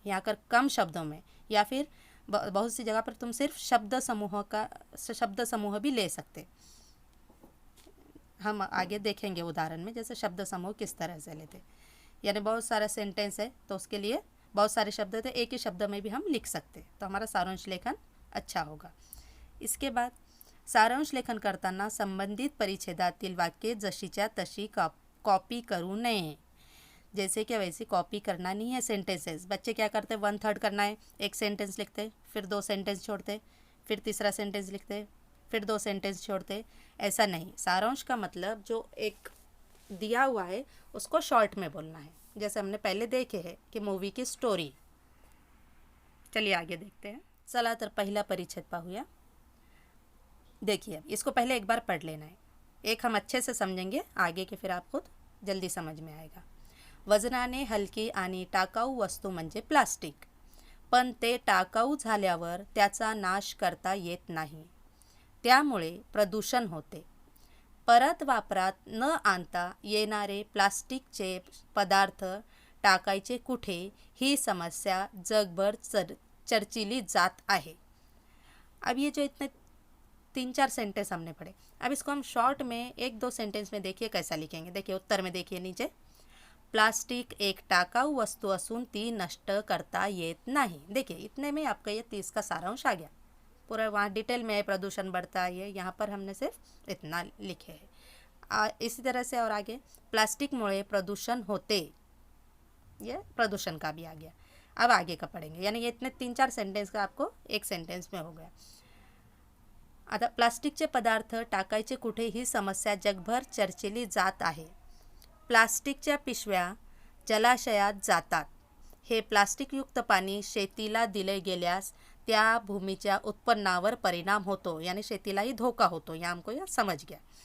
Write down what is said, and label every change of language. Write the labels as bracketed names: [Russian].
[Hindi] यहाँ कर कम शब्दों में, या फिर बहुत सी जगह पर तुम सिर्फ शब्द समूह भी ले सकते। हम आगे देखेंगे उदाहरण में जैसे शब्द समूह किस तरह से लेते। यानी बहुत सारा सेंटेंस है तो उसके लिए बहुत सारे शब्द थे, एक ही शब्द में भी हम लिख सकते, तो हमारा सारांश लेखन अच्छा होगा। [Marathi] इसके बाद सारांश लेखन करताना संबंधित परिच्छेदातील वाक्ये जशीच्या तशी कॉपी करू नये। [Hindi] जैसे कि वैसी कॉपी करना नहीं है सेंटेंसेस। बच्चे क्या करते, 1/3 करना है, एक सेंटेंस लिखते, फिर 2 सेंटेंस छोड़ते, फिर तीसरा सेंटेंस लिखते, फिर 2 सेंटेंस छोड़ते। ऐसा नहीं। सारांश का मतलब जो एक दिया हुआ है उसको शॉर्ट में बोलना है, जैसे हमने पहले देखे हैं कि मूवी की स्टोरी। चलिए आगे देखते हैं। [Marathi] चला तर पहिला परिच्छेद पाहूया। [Hindi] देखिए, इसको पहले एक बार पढ़ लेना है। एक हम अच्छे से समझेंगे, आगे के फिर आपको जल्दी समझ में आएगा. [Marathi] वजनाने हलकी आणि टाकाऊ वस्तू म्हणजे प्लास्टिक, पण ते टाकाऊ झाल्यावर त्याचा नाश करता येत नाही. त्यामुळे प्रदूषण होते. परत वापरात न आणता येणारे प्लास्टिकचे पदार्थ टाकायचे कुठे, ही समस्या जगभर चर्चिली जात आहे. [Hindi] अब ये जो इतने 3-4 सेंटेंस हमने पढ़े, अब इसको हम शॉर्ट में 1-2 सेंटेंस में देखिए कैसा लिखेंगे. देखिए उत्तर में देखिए नीचे, [Marathi] प्लास्टिक एक टाकाऊ वस्तू असून ती नष्ट करता येत नाही. [Hindi] देखिए इतने में आपका ये 30 का सारांश आ गया. पूरा वहाँ डिटेल में प्रदूषण बढ़ता है, यहाँ पर हमने सिर्फ इतना लिखे है. इसी तरह से और आगे, [Marathi] प्लास्टिक मुळे प्रदूषण होते, [Hindi] ये प्रदूषण का भी आ गया. अब आगे का पढ़ेंगे, यानी ये इतने 3-4 सेंटेंस का आपको एक सेंटेंस में हो गया. [Marathi] आता प्लास्टिकचे पदार्थ टाकायचे कुठे, ही समस्या जगभर चर्चिली जात आहे. प्लास्टिकच्या पिशव्या जलाशयात जातात. हे प्लास्टिकयुक्त पाणी शेतीला दिले गेल्यास त्या भूमीच्या उत्पन्नावर परिणाम होतो, यानी शेतीलाही धोका होतो. [Hindi] या हमको यह समझ गया.